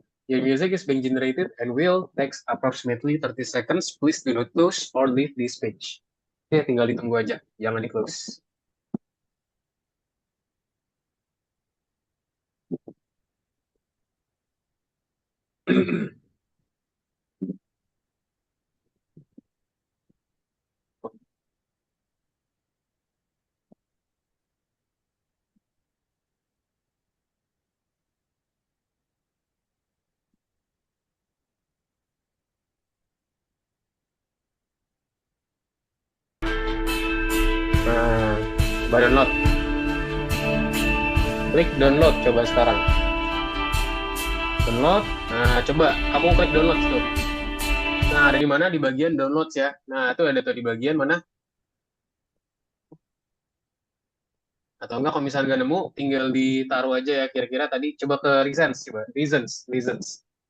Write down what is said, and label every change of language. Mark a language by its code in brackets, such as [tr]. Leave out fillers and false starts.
[en] Your music is being generated and will take approximately 30 seconds. Please do not close or leave this page. [id] Oke, tinggal ditunggu aja. Jangan di-close. Nah, coba download. Klik download coba sekarang. Download. Nah, coba kamu klik download tuh. Nah, ada di mana? Di bagian downloads ya. Nah, itu ada tuh di bagian mana? Atau enggak kalau misalnya nggak nemu, tinggal ditaruh aja ya. Kira-kira tadi coba ke reasons, coba reasons, reasons.